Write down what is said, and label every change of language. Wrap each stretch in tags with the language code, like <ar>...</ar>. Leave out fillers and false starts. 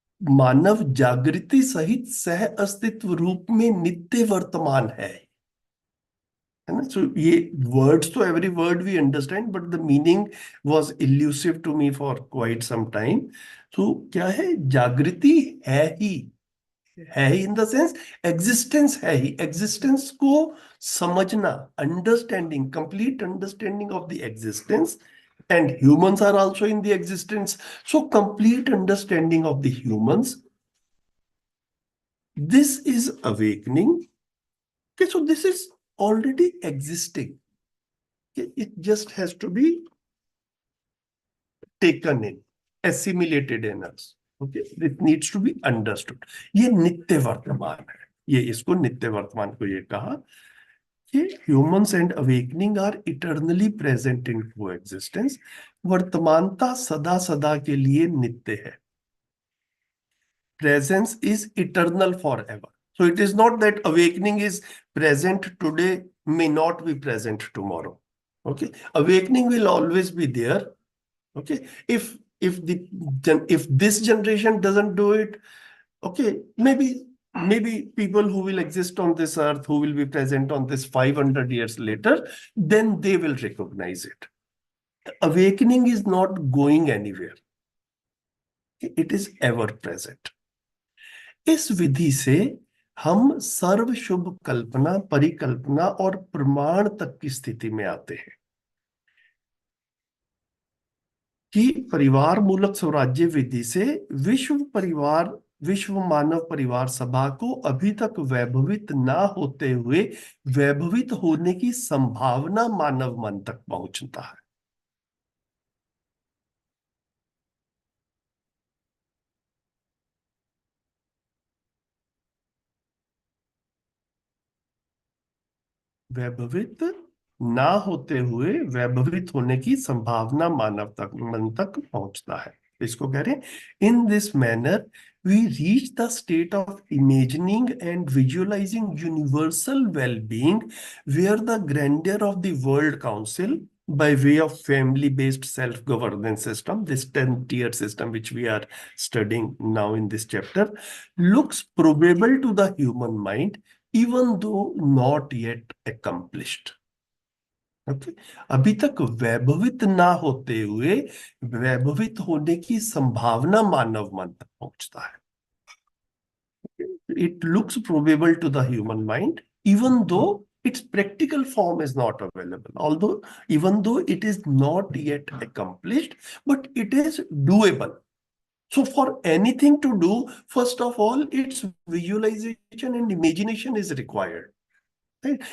<hi>मानव जागृति सहित सह अस्तित्व रूप में नित्य वर्तमान है.</hi> <en>So ये words, तो every word we understand, but the meaning was elusive to me for quite some time.</en> <hi>So क्या है? जागृति है ही</hi> <en>in the sense</en> <hi>existence है ही.</hi> <en>Existence</en> <hi>को समझना,</hi> <en>understanding, complete understanding of the existence, and humans are also in the existence. So complete understanding of the humans. This is awakening. Okay, so this is already existing. It just has to be taken in, assimilated in us. Okay, it needs to be understood.</en> <hi>ये नित्य वर्तमान है. ये इसको नित्य वर्तमान को ये कहा कि</hi> <en>humans and awakening are eternally present in coexistence.</en> <hi>वर्तमानता सदा सदा के लिए नित्य है.</hi> <en>Presence is eternal forever. So it is not that awakening is present today, may not be present tomorrow. Okay, awakening will always be there. Okay, if this generation doesn't do it, okay, maybe people who will exist on this earth, who will be present on this 500 years later, then they will recognize it. Awakening is not going anywhere. It is ever present.</en> <hi>इस विधि से हम सर्व शुभ कल्पना, परिकल्पना और प्रमाण तक की स्थिति में आते हैं कि परिवार मूलक स्वराज्य विधि से विश्व मानव परिवार सभा को अभी तक वैभवित ना होते हुए वैभवित होने की संभावना मानव मन तक पहुंचता है। वैभवित ना होते हुए वैभवित होने की संभावना मानव तक मन तक पहुंचता है। इसको कह रहे हैं</hi> <en>In this manner we reach the state of imagining and visualising universal well being where the grandeur of the world council by way of family-based self-governance system, this 10-tier system which we are studying now in this chapter, looks probable to the human mind even though not yet accomplished. Okay?</en> <hi>अभी तक वैभवित ना होते हुए वैभवित होने की संभावना मानव मन तक पहुंचता है।</hi> <en>It looks probable to the human mind even though its practical form is not available, even though it is not yet accomplished, but it is doable. So for anything to do, first of all, its visualization and imagination is required. Right?</en>